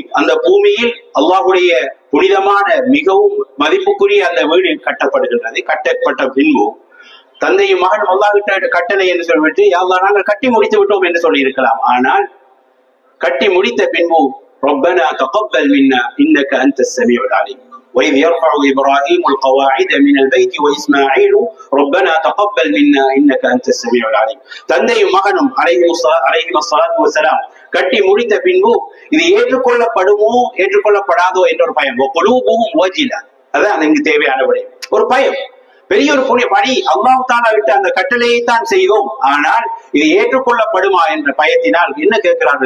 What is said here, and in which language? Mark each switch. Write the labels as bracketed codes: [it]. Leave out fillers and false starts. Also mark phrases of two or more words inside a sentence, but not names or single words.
[ta] அந்த பூமியில் அல்லாஹ்வுடைய புனிதமான மிகவும் மதிப்புக்குரிய அந்த வீடு கட்டப்படுகின்றது. கட்டப்பட்ட பின்பு தந்தையும் மகன் அல்லாஹ்விட்ட கட்டளை என்று சொல்லிவிட்டு யா அல்லாஹ் நாங்கள் கட்டி முடித்து விட்டோம் என்று சொல்லி இருக்கலாம். ஆனால் கட்டி முடித்த பின்பு [ar] ربنا تقبل منا إنك أنت السميع العليم وإذ يرفع إبراهيم القواعد من البيت وإسماعيل ربنا تقبل منا إنك أنت السميع العليم. [ta] தந்தையும் மகனும் [ar] عليه الصلاة والسلام [ta] கட்டி முடித்த பின்பு இது ஏற்றுக்கொள்ளப்படுமோ ஏற்றுக்கொள்ளப்படாதோ என்ற ஒரு பயம். [ar] قلوبهم وجلة, [ta] அதான் இங்கு தேவையான விடயம். ஒரு பயம், பெரிய ஒரு புனித பணி. அல்லாஹ் தஆலா விட்டு அந்த கட்டளையை தான் செய்தோம், ஆனால் இது ஏற்றுக்கொள்ளப்படுமா என்ற பயத்தினால் என்ன கேட்கிறார்கள்?